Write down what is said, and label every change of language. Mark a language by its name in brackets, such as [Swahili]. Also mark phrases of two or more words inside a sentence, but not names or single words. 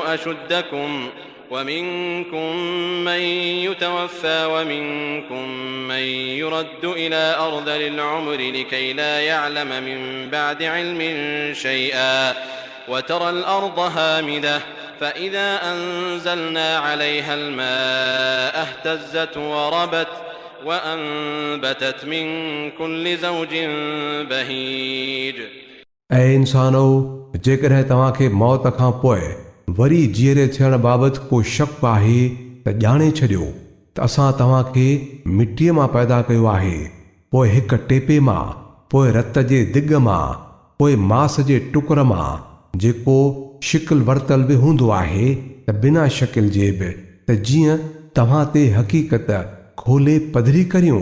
[Arabic] أشدكم ومنكم من يتوفى ومنكم من يرد إلى أرذل العمر لكي لا يعلم من بعد علم شيئا وترى الأرض هامدة فإذا أنزلنا عليها الماء اهتزت وربت وأنبتت من كل زوج بهيج। [Sindhi] ऐं इंसानो, जेकॾहिं तव्हांखे मौत खां पोइ वरी जीअरे थियण बाबति को शक आहे त ॼाणे छॾियो त असां तव्हांखे मिटीअ मां पैदा कयो आहे, पोइ हिक टेपे मां, पोइ रत जे दिग मां, पोइ मांस जे टुकर मां, जेको शिकिल वरतल बि हूंदो आहे त बिना शकिल जे बि, त जीअं तव्हां ते हक़ीक़त खोले पधरी करियूं।